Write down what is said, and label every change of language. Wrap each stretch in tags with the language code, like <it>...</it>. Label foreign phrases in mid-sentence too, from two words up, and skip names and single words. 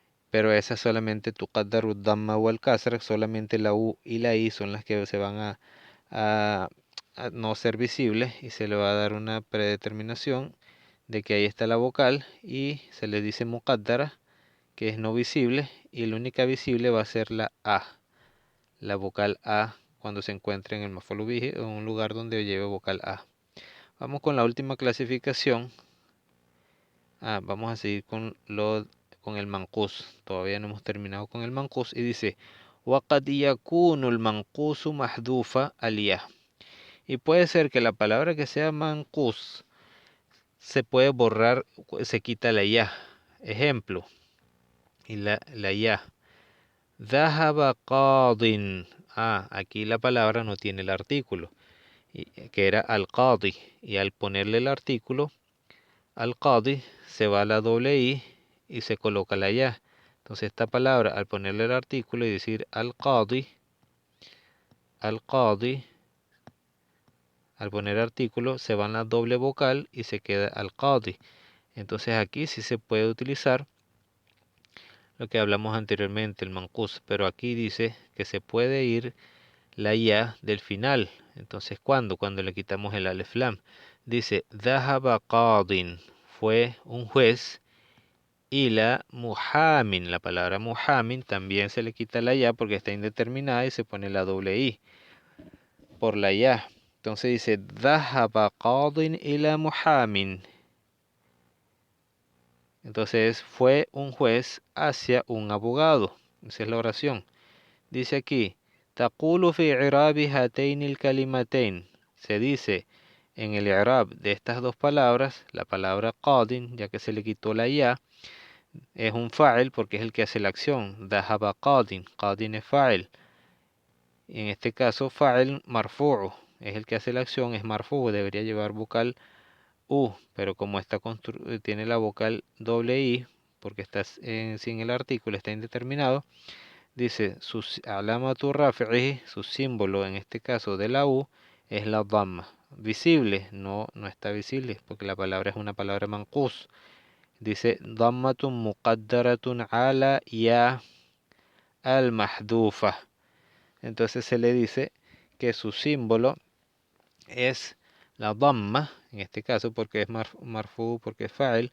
<es>pero esa solamente</es> <ar>تقدر الضمة</ar> <es>o al kasra, solamente la U y la I son las que se van a, a no ser visibles y se le va a dar una predeterminación de que ahí está la vocal y se le dice muqaddara, que es no visible, y la única visible va a ser la A, la vocal A cuando se encuentre en el maf'ul bihi o en un lugar donde lleve vocal A. Vamos con la última clasificación. Vamos a seguir con el manqus. Todavía no hemos terminado con el manqus y dice</es> <ar>وَقَدْ يَكُونُ الْمَنْقُوسُ مَحْذُوفَ الْيَاء.</ar> <es>Y puede ser que la palabra que sea manqus se puede borrar, se quita la ya. Ejemplo, y la ya.</es> <ar>ذهب قاضٍ.</ar> <es>Aquí la palabra no tiene el artículo, que era al-qadi. Y al ponerle el artículo, al-qadi, se va la doble i y se coloca la ya. Entonces esta palabra, al ponerle el artículo y decir al-qadi, al-qadi, al poner artículo, se va en la doble vocal y se queda al-qadi. Entonces aquí sí se puede utilizar lo que hablamos anteriormente, el manqus, pero aquí dice que se puede ir la ya del final. Entonces, ¿cuándo? Cuando le quitamos el alef lam. Dice,</es> <ar>ذهب قاضٍ,</ar> <es>fue un juez, y la muhamin, la palabra muhamin, también se le quita la ya porque está indeterminada y se pone la doble i por la ya. Entonces dice,</es> <ar>ذهب قاضٍ إلى محامٍ.</ar> <es>Entonces, fue un juez hacia un abogado. Esa es la oración. Dice aquí,</es> <ar>تقول في إعراب هاتين الكلمتين.</ar> <es>Se dice en el i'rab de estas dos palabras, la palabra qadin, ya que se le quitó la ya, es un fa'il porque es el que hace la acción.</es> <ar>ذهب قاضٍ,</ar> <es>qadin es fa'il. Y en este caso,</es> <ar>فاعل مرفوع,</ar> <es>es el que hace la acción, es marfu'u, debería llevar vocal U, pero como tiene la vocal doble I, porque está sin el artículo, está indeterminado, dice,</es> <ar>علامة رفعه,</ar> <es>su símbolo en este caso de la U, es la dhamma. Visible, no, no está visible, porque la palabra es una palabra manqus.</es> <ar>Dice, ضمةٌ مقدرةٌ على الياء المحذوفة.</ar> <es>Entonces se le dice que su símbolo es la dhamma, en este caso porque es marfu, porque es fa'il.</es>